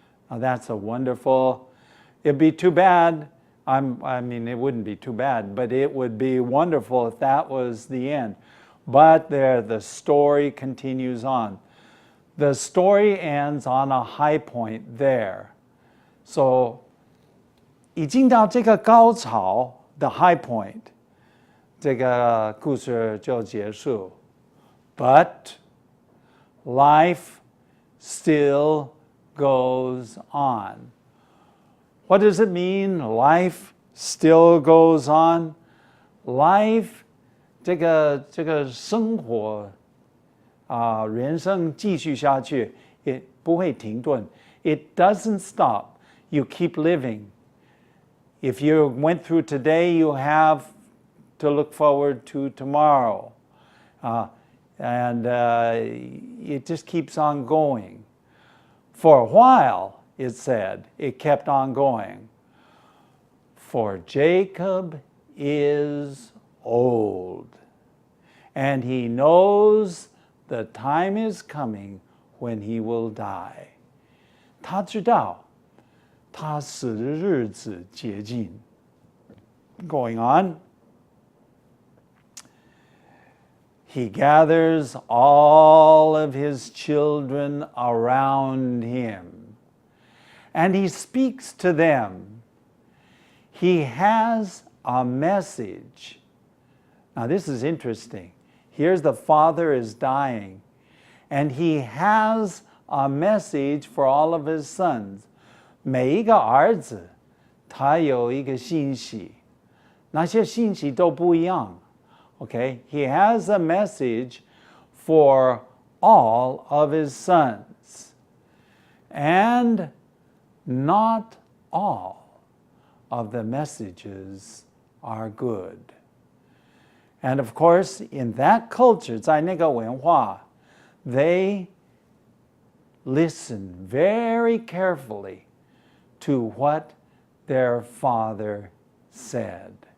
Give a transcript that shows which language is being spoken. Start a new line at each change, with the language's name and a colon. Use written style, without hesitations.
English: Now that's a wonderful, it'd be too bad, I mean it wouldn't be too bad, but it would be wonderful if that was the end. But the story continues on. The story ends on a high point there.
Chinese: So 已经到这个高潮
English: the high point,
Chinese: 这个故事就结束. But
English: life still goes on. What does it mean, life still goes on?
Chinese: Life, 这个生活人生继续下去，也不会停顿。
English: It doesn't stop. You keep living. If you went through today, you have to look forward to tomorrow. And it just keeps on going. For a while, it said, it kept on going. For Jacob is old, and he knows the time is coming when he will die.
Chinese: 他知道他死的日子接近。
English: Going on. He gathers all of his children around him, and he speaks to them. He has a message. Now, this is interesting. Here's the father is dying, and he has a message for all of his sons.
Chinese: 每一个儿子，他有一个信息，那些信息都不一样。
English: Okay, he has a message for all of his sons. And not all of the messages are good. And of course, in that culture,
Chinese: 在那个文化,
English: they listen very carefully to what their father said.